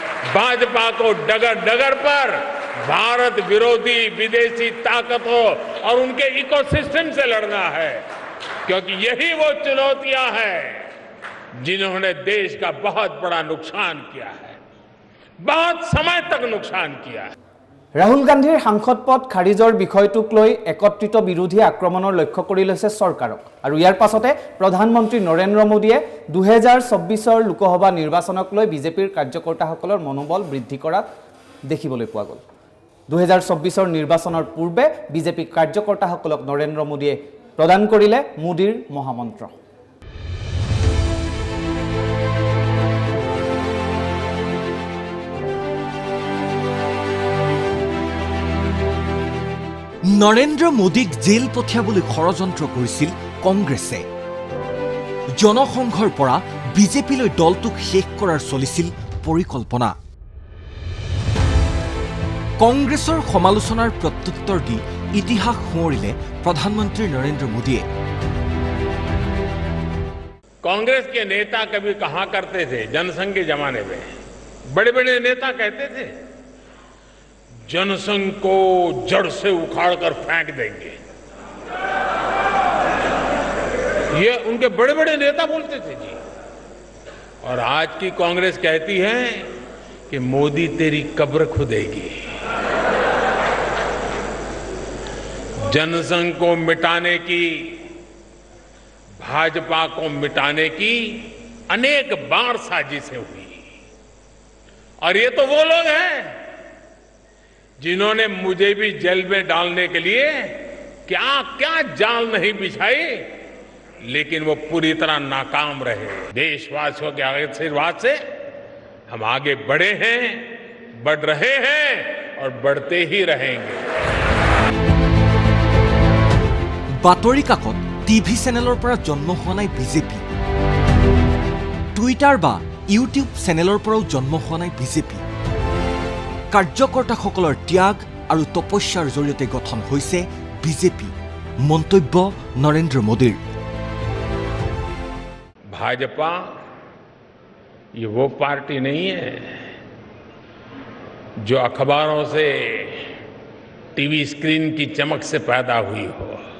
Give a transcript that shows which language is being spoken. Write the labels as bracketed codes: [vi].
[hi] भाजपा को डगर डगर पर भारत विरोधी विदेशी ताकतों और उनके इकोसिस्टम से लड़ना है, क्योंकि यही वो चुनौतियां हैं जिन्होंने देश का बहुत बड़ा नुकसान किया है, बहुत समय तक नुकसान किया है। [as] राहुल गांधीर सांसद पद खारिजर विषयटुक লৈ একত্ৰিত বিৰোধী আক্ৰমণৰ লক্ষ্য কৰি লৈছে চৰকাৰক আৰু ইয়াৰ পাছতে প্ৰধানমন্ত্ৰী নৰেন্দ্ৰ মোদীয়ে 2024ৰ লোকসভা নিৰ্বাচনক লৈ বিজেপিৰ কাৰ্যকৰ্তাসকলৰ মনোবল বৃদ্ধি কৰা দেখিবলৈ পোৱা গ'ল। 2024ৰ নিৰ্বাচনৰ পূৰ্বে বিজেপি কাৰ্যকৰ্তাসকলক নৰেন্দ্ৰ মোদীয়ে প্ৰদান কৰিলে মোদীৰ মহামন্ত্ৰ। নৰেন্দ্ৰ মোদীক জেল পঠিয়াবলৈ ষড়যন্ত্ৰ কৰিছিল কংগ্ৰেছে। জনসংঘৰ পৰা বিজেপিলৈ দলটোক শেষ কৰাৰ চলিছিল পৰিকল্পনা। কংগ্ৰেছৰ সমালোচনাৰ প্ৰত্যুত্তৰ দি ইতিহাস সোঁৱৰিলে প্ৰধানমন্ত্ৰী নৰেন্দ্ৰ মোদীয়ে। [hi] कांग्रेस के नेता कभी कहा करते थे, जनसंघ के जमाने में बड़े बड़े नेता कहते थे जनसंघ को जड़ से उखाड़कर फेंक देंगे। ये उनके बड़े बड़े नेता बोलते थे जी। और आज की कांग्रेस कहती है कि मोदी तेरी कब्र खुदेगी। जनसंघ को मिटाने की, भाजपा को मिटाने की अनेक बार साजिशें हुई और ये तो वो लोग हैं जिन्होंने मुझे भी जेल में डालने के लिए क्या क्या जाल नहीं बिछाई, लेकिन वो पूरी तरह नाकाम रहे। देशवासियों के आशीर्वाद से हम आगे बढ़े हैं, बढ़ रहे हैं और बढ़ते ही रहेंगे। [as] বাতৰি কাকত টিভি চেনেলৰ পৰা জন্ম হোৱা নাই বিজেপি, টুইটাৰ বা ইউটিউব চেনেলৰ পৰাও জন্ম হোৱা নাই বিজেপি। কাৰ্যকৰ্তাসকলৰ ত্যাগ আৰু তপস্যাৰ জৰিয়তে গঠন হৈছে বিজেপি। মন্তব্য নৰেন্দ্ৰ মোদীৰ। [hi] भाजपा ये वो पार्टी नहीं है जो अखबारों से, टीवी स्क्रीन की चमक से पैदा हुई हो।